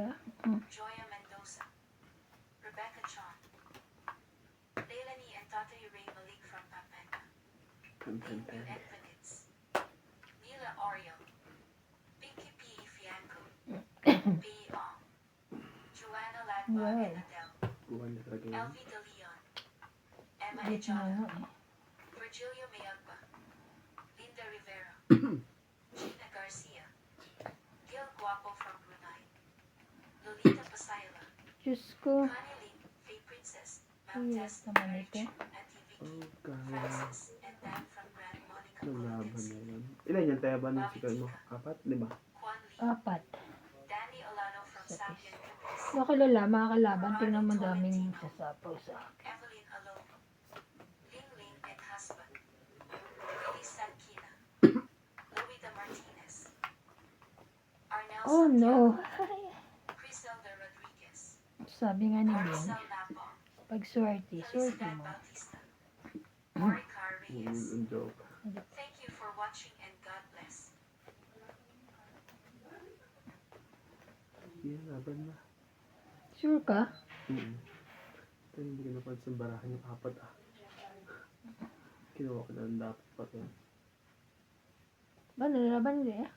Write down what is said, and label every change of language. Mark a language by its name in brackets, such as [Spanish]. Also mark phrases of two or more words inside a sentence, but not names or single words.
[English] Joya Mendoza, Rebecca Chon, Leilani and Tatay Ray Malik from Pampanga, New Edmonds, Mila Oriel, Pinky P. Fianco, B. Ong, Joanna Ladba Wow. and Adele, [Filipino] Kuha niya talaga yun. [English] Elvie De Leon, Emma [Filipino] Wait na [English] Ejana, [Filipino] nga eh. [English] Virgilio Mayagba, Linda Rivera, Gina Garcia, Gil Guapo from Brunei, Lolita Pasayla, [Filipino] Diyos ko. [English] Connie Lee, Faye Princess, Mount Yes, Tess, [Filipino] naman [English] Mary [Filipino] ito. [English] Chu, Auntie Vicky, [Filipino] Oh, kaya. [English] Francis, and Dan from Grand Monica [Filipino] Nalaban [English] Philippines, [Filipino] na yun. Ilan yan? Tayo ba ng sikal mo? 4? 5? [English] Quan Lee, [Filipino] Apat. [English] Danny Olano from Sambian Philippines, [Filipino] Makilala, makakalaban. Tingnan mo daming sasapaw sa akin. [English] Evelyn Alo, Ling Ling and husband, Willie Sankina, Louida Martinez, Arnel [Filipino] Oh [English] Santiago, [Filipino] no. [English] Criselda Rodriguez, [Filipino] Sabi nga ni Ben, [English] Maricel Napo, [Filipino] pag swerte [English] Felicidad [Filipino] mo. [English] Bautista, Oricar Reyes. [Filipino] Ang joke. [English] Thank you for watching and God bless. [Filipino] Yan, laban na. Sure ka? Ito, hindi ko napansin barahan yung apat Kinuha ko na ang dapat pa ito. Ba, nalalaban din eh.